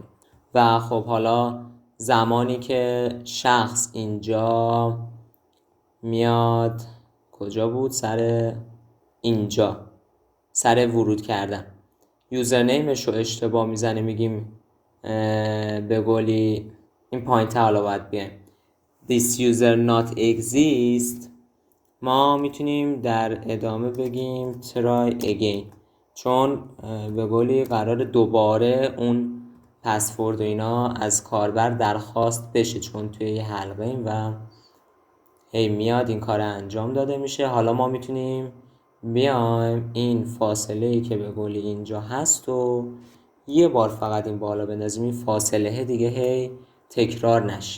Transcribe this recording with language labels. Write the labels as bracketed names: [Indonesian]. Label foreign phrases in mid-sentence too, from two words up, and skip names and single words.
[Persian] و خب حالا زمانی که شخص اینجا میاد کجا بود؟ سر اینجا، سر ورود کردن یوزرنیمش رو اشتباه میزنه، میگیم به قولی این پایین تر حالا باید بیایم [English] this user not exist، [Persian] ما میتونیم در ادامه بگیم [English] try again، [Persian] چون به قولی قرار دوباره اون پسورد و اینا از کاربر درخواست بشه، چون توی یه حلقه ایم و هی میاد این کار انجام داده میشه. حالا ما میتونیم بیایم این فاصله ای که به قولی اینجا هست و یه بار فقط این بالا بندازیم، این فاصله دیگه هی تکرار نشه.